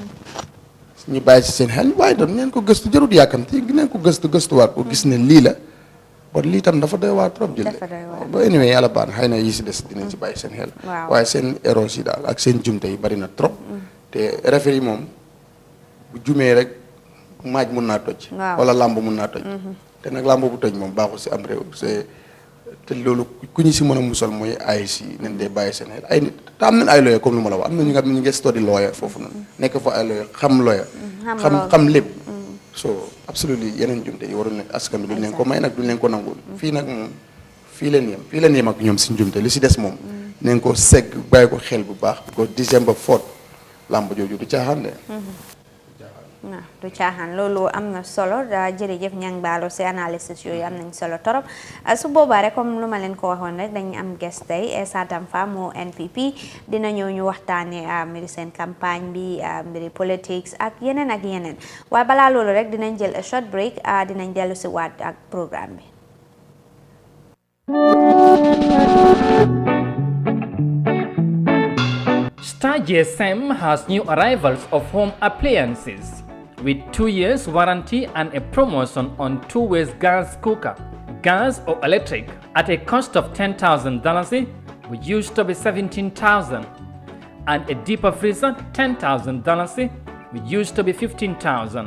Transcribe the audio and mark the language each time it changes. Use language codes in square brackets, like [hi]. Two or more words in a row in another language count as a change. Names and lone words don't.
[wo] ñu bàyyi si seen xel waaye doon ngeen ko gëstu jarut yàkkamti ngeen ko gëstuwaat ko gis ne lii la bon lii tam dafa doy waar trop jëlle ba anyway yàlla baax na xëy na yi si des dinañ si bàyyi seen xel waaye seen erreur yi daal ak seen jumte yi bari na trop te referee yi moom bu jumee rek maaj mun naa toj wala làmb mun naa toj te nag làmb bu toj moom baaxul si am réew te loolu ku ñu si mën a musal mooy IEC nañ dee bàyyi seen xel ay nit te am nañ ay lawyer comme lu ma la wax am na ñu nga xam ne ñu ngi [en] study lawyer [wo] foofu noonu nekk fa ay lawyer xam lawyer xam lépp [en] so absolutely [wo] yeneen jumte yi warul ne askan bi duñ leen ko may nag duñ leen ko nangul fii nag moom fii leen yem ak ñoom si njumte li si des moom nañ ko segg bàyyi ko xel bu baax ko December 4 lamb jooju du caaxaan de du caaxaan loolu am na solo jërëjëf ñang baalo si analysis yooyu am nañ solo torop su boobaa rek comme lu ma leen ko waxoon rek dañu am guest tey Essa Damfa moo NPP dina ñëw ñu waxtaane mbiri seen campagne bi mbiri politics ak yeneen waaye balaa loolu rek dinañ jël [en] a short break [wo] dinañ dellu si waat ak programme bi [en] Star GSM has new arrivals of home appliances with 2 years warranty and a promotion on 2-way gas cooker, gas or electric at a cost of $10,000, which used to be $17,000, and a deeper freezer $10,000, which used to be $15,000.